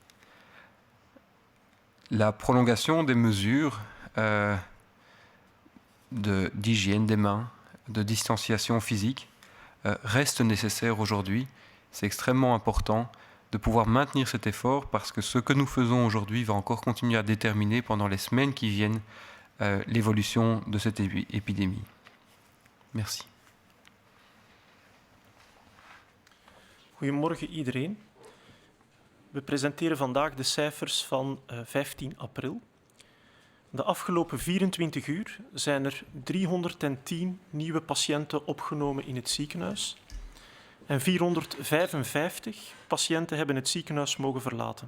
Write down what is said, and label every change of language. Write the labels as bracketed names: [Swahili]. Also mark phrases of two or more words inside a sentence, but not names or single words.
[French] La prolongation des mesures d'hygiène des mains, de distanciation physique reste nécessaire aujourd'hui. C'est extrêmement important de pouvoir maintenir cet effort parce que ce que nous faisons aujourd'hui va encore continuer à déterminer pendant les semaines qui viennent l'évolution de cette épidémie. Merci. [Dutch] Goedemorgen iedereen. We presenteren vandaag de cijfers van 15 april. De afgelopen 24 uur zijn er 310 nieuwe patiënten opgenomen in het ziekenhuis en 455 patiënten hebben het ziekenhuis mogen verlaten.